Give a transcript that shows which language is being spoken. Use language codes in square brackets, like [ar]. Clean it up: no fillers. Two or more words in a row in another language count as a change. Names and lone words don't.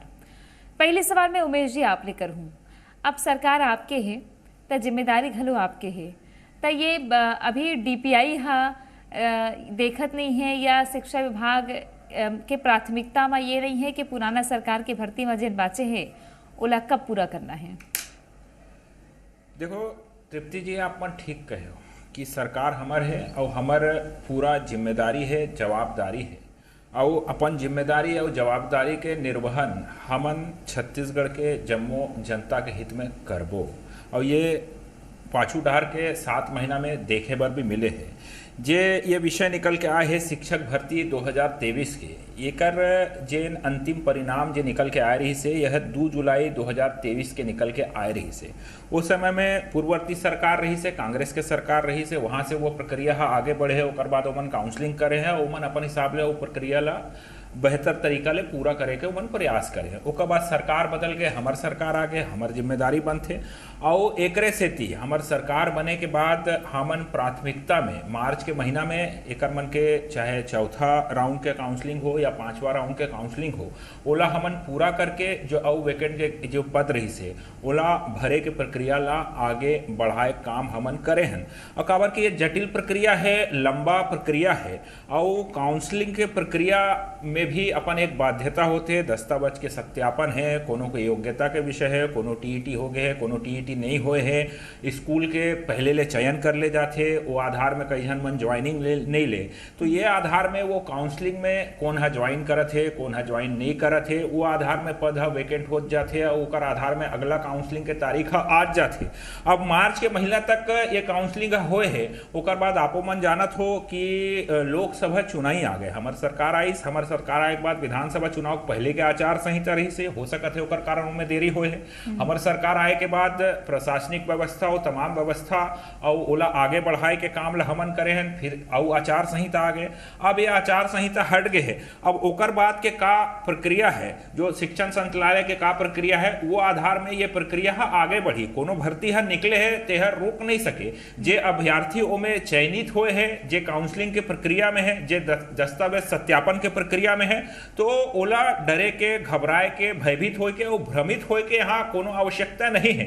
[hne] पहले सवाल में उमेश जी आप लेकर हूँ। अब सरकार आपके है तो जिम्मेदारी घलो आपके है, तो ये अभी डीपीआई देखत नहीं है या शिक्षा विभाग के प्राथमिकता में ये नहीं है कि पुराना सरकार की भर्ती में जिन बाचे है ओला कब पूरा करना है? देखो तृप्ति जी, आप मन ठीक कहे हो कि सरकार हमर है और हमर पूरा जिम्मेदारी है, जवाबदारी है और अपन जिम्मेदारी और जवाबदारी के निर्वहन हमन छत्तीसगढ़ के जम्मो जनता के हित में करबो। और ये पाछू डहर के 7 महीना में देखे बर भी मिले हैं। ये विषय निकल के आए है शिक्षक भर्ती 2023 के, एकर जेन अंतिम परिणाम जे निकल के आए रही से यह 2 जुलाई 2023 के निकल के आए रही से। उस समय में पूर्ववर्ती सरकार रही से, कांग्रेस के सरकार रही से, वहाँ से वो प्रक्रिया आगे बढ़े है। ओकर बाद ओमन काउंसलिंग करे है, ओमन अपन हिसाब ले वो प्रक्रिया ला बेहतर तरीका ले पूरा करे के ओमन प्रयास करे है। ओकर बाद सरकार बदल गए, हमार सरकार आ गए, हमार जिम्मेदारी बनते और एकरे सेती हमार सरकार बने के बाद हमन प्राथमिकता में मार्च के महीना में एकर मन के चाहे चौथा राउंड के काउंसलिंग हो या 5वां राउंड के काउंसलिंग हो, ओला हमन पूरा करके जो और वैकेंट के जो पद रही से ओला भरे के प्रक्रिया ला आगे बढ़ाए काम हमन करे हन। और काबर कि ये जटिल प्रक्रिया है, लंबा प्रक्रिया है और काउंसलिंग के प्रक्रिया में भी अपन एक बाध्यता होते, दस्तावेज के सत्यापन है, कोनो के योग्यता के विषय है, कोनो टीईटी हो गए है, कोनो टीईटी नहीं होए है, स्कूल के पहले ले चयन कर ले जाते, वो आधार में कई जन मन ज्वाइनिंग नहीं ले, तो ये आधार में वो काउंसलिंग में कौन है ज्वाइन करत है, कौन है ज्वाइन नहीं करत है, वो आधार में पद है वेकेंट हो जाते, और ओकर आधार में अगला काउंसलिंग के तारीख आज जाते। अब मार्च के महीना तक ये काउंसलिंग होए है, ओकर बाद आपो मन जानत हो कि लोकसभा चुनाई आ गए, हमार सरकार आई, हमार सरकार आए के बाद विधानसभा चुनाव पहले के आचार संहिता रही से हो सकत है ओकर कारण में देरी होए है। हमार सरकार आए के बाद प्रशासनिक व्यवस्था और तमाम व्यवस्था और ओला आगे बढ़ाए के काम ला हमन करे हैं, फिर और आचार संहिता आ गए। अब ये आचार संहिता हट गए है, अब ओकर बाद के का प्रक्रिया है, जो शिक्षण संचालय के का प्रक्रिया है, वो आधार में ये प्रक्रिया आगे बढ़ी। कोनो भर्ती है निकले है तेहर रोक नहीं सके, जे अभ्यर्थी में चयनित हुए है, जे काउंसलिंग के प्रक्रिया में है, जे दस्तावेज सत्यापन के प्रक्रिया में है, तो ओला डरे के, घबराए के, भयभीत होके और भ्रमित होके यहाँ कोनो आवश्यकता नहीं है।